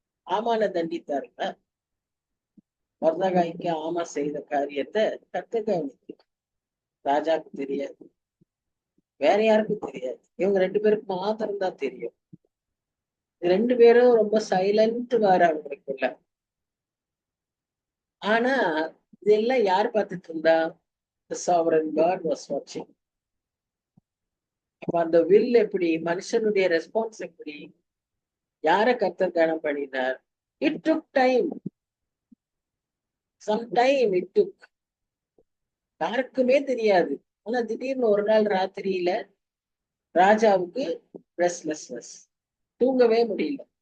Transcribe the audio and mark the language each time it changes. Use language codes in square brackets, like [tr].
[ta] ஆமான தண்டித்தாருங்க. மொர்தெகாய்க்கு ஆமா செய்த காரியத்தை கர்த்தர் கவனித்தார். ராஜாவுக்கு தெரியாது, வேற யாருக்கும் தெரியாது. இவங்க 2 பேருக்கு மாத்திரம் தான் தெரியும். 2 பேரும் ரொம்ப சைலண்ட் வாரு அவங்களுக்குள்ள. ஆனா இதெல்லாம் யார் பார்த்துட்டு இருந்தா? [en] The sovereign God was watching. [ta] அப்ப அந்த வில் எப்படி, மனுஷனுடைய ரெஸ்பான்ஸ் எப்படி, யார கர்த்தர் கனம் பண்ணினார்? [en] It took time. Some time it took. [ta] யாருக்குமே தெரியாது. ஆனா திடீர்னு ஒரு நாள் ராத்திரியில ராஜாவுக்கு ரெஸ்ட்லெஸ்னஸ், தூங்கவே முடியல.